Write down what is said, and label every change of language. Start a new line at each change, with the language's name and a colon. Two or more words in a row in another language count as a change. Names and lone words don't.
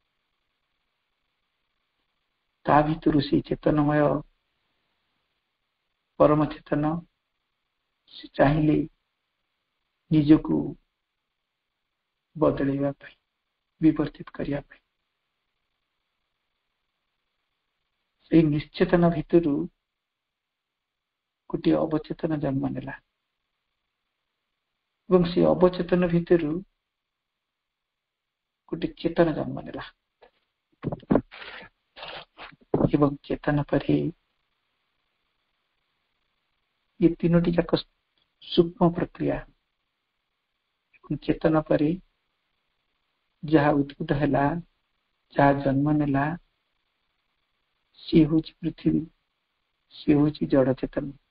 Odia: ତା ଭିତରୁ ସେ ଚେତନମୟ ପରମ ଚେତନ ସେ ଚାହିଁଲେ ନିଜକୁ ବଦଳେଇବା ପାଇଁ, ବିବର୍ତ୍ତିତ କରିବା ପାଇଁ। ସେଇ ନିଶ୍ଚେତନ ଭିତରୁ ଗୋଟେ ଅବଚେତନ ଜନ୍ମ ନେଲା ଏବଂ ସେ ଅବଚେତନ ଭିତରୁ ଗୋଟେ ଚେତନ ଜନ୍ମ ନେଲା ଏବଂ ଚେତନ ପରେ ଏ ତିନୋଟି ଯାକ ସୂକ୍ଷ୍ମ ପ୍ରକ୍ରିୟା ଚେତନ ପରେ ଯାହା ଉଦ୍ଭୂତ ହେଲା, ଯାହା ଜନ୍ମ ନେଲା, ସିଏ ହେଉଛି ପୃଥିବୀ, ସିଏ ହେଉଛି ଜଡ଼ ଚେତନ।